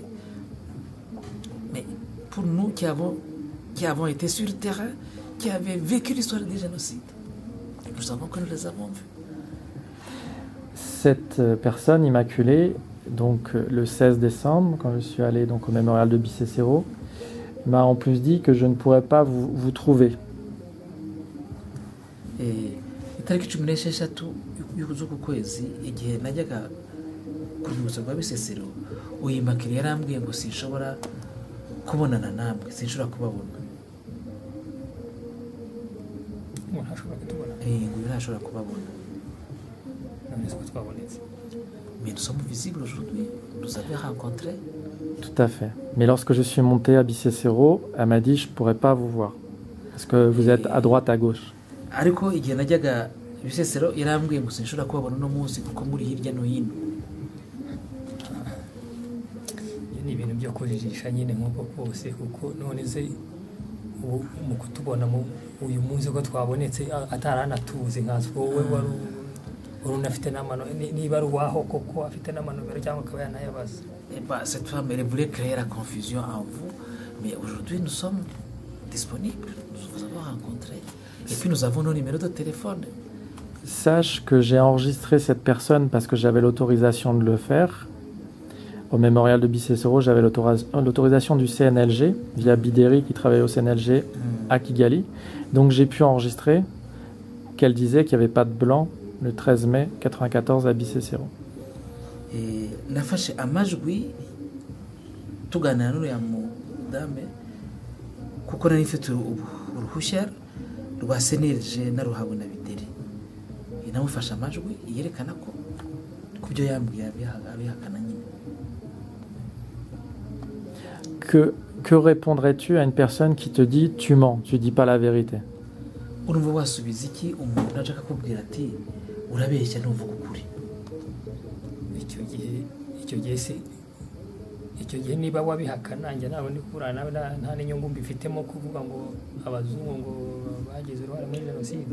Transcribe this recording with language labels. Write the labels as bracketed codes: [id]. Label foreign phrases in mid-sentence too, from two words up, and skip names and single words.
[fr] Mais pour nous qui avons été sur le terrain, qui avaient vécu l'histoire du génocide, nous savons que nous les avons vus. Cette personne Immaculée, donc le 16 décembre, quand je suis allé donc au mémorial de Bisesero, m'a en plus dit que je ne pourrais pas vous trouver. [rw] Itariki 16 y'uku kwezi, igihe najyaga ku rwibutso rwa Bisesero, uyu Immaculée yarambwiye ngo sinshobora kubonana namwe, sinshobora kubabona. Ntashobora kubabona. [fr] Mais nous sommes visibles aujourd'hui. Nous avons rencontré. Tout à fait. Mais lorsque je suis monté à Bisesero, elle m'a dit je ne pourrais pas vous voir. Parce que vous êtes à droite, à gauche. [rw] Ariko igihe najyaga Bisesero yarambwiye ngo sinshobora kubabona no munsi kuko muri hirya no hino. Ni ibintu byo kujijisha nyine nk'uko kose, kuko none se mu kutubona uyu munsi ko twabonetse ataranatuze nkazo wowe wari unafite n'amano, niba ari uwaho koko afite n'amanomero cyangwa akaba yanayabaza. [fr] Cette femme elle voulait créer la confusion en vous, mais aujourd'hui nous sommes disponibles. Nous vous avons rencontrés. Et puis nous avons nos numéros de téléphone. Sache que j'ai enregistré cette personne parce que j'avais l'autorisation de le faire. Au mémorial de Bisesero, j'avais l'autorisation du CNLG via Bideri qui travaillait au CNLG à Kigali. Donc j'ai pu enregistrer qu'elle disait qu'il n'y avait pas de blanc le 13 mai 94 à Bisesero. [rw] Et nafashe amajwi tuganira n'uriya mudame kuko nari mfite uruhushya rwa CNLG na Ruhabuna Bideri. Namufashe amajwi yerekana ko kubyo yambwiye abihakana nyine. [fr] Que répondrais-tu à une personne qui te dit tu mens, tu dis pas la vérité? [rw] Urumva wasubiza iki umuntu ashaka kubwira ati urabeshya ntuvuga ukuri? icyo gihe niba wabihakana njye ntabwo ndi kubura nawe nta n'inyungu mbifitemo kuvuga ngo abazungu ngo bagize uruhare muri jenoside.